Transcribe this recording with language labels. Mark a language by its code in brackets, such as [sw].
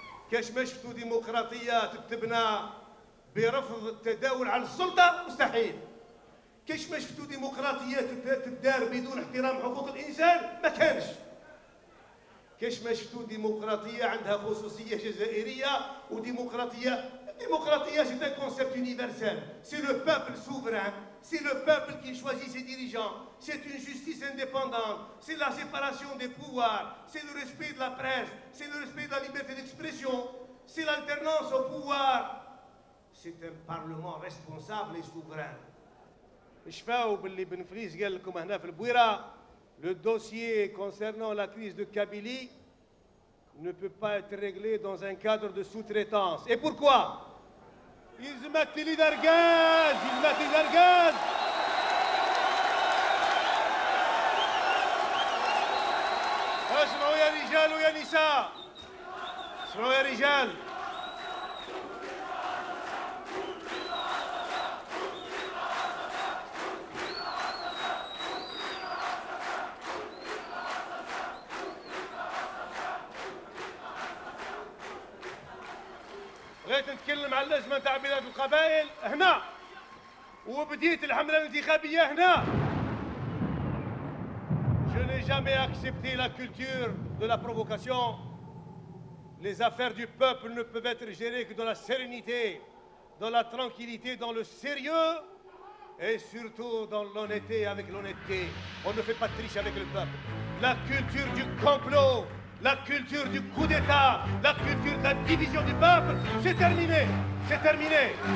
[ar] كاش ما شفتوا ديمقراطيه تتبنى برفض التداول على السلطه مستحيل. كاش ما شفتوا ديمقراطيه تدار بدون احترام حقوق الانسان ما كانش. كاش ما شفتوا ديمقراطيه عندها خصوصيه جزائريه وديمقراطيه [fr] c'est un concept universel. C'est le peuple souverain, c'est le peuple qui choisit ses dirigeants, c'est une justice indépendante, c'est la séparation des pouvoirs, c'est le respect de la presse, c'est le respect de la liberté d'expression, c'est l'alternance au pouvoir. C'est un parlement responsable et souverain. [ar] شفاو باللي بن فليس قال لكم هنا في البويره [fr] le dossier concernant la crise de Kabylie ne peut pas être réglé dans un cadre de sous-traitance. Et pourquoi? [ar] يلزمك لي درجاز، يلزمك لي درجاز. اسمعوا يا رجال ويا نساء، اسمعوا يا رجال. بغيت نتكلم على الأزمة تاع بلاد القبائل هنا، وبديت الحملة الانتخابية هنا. [fr] Je n'ai jamais accepté la culture de la provocation. Les affaires du peuple ne peuvent être gérées que dans la sérénité, dans la tranquillité, dans le sérieux et surtout dans l'honnêteté, avec l'honnêteté. On ne fait pas de triche avec le peuple. La culture du complot, la culture du coup d'État, la culture de la division du peuple, c'est terminé, c'est terminé.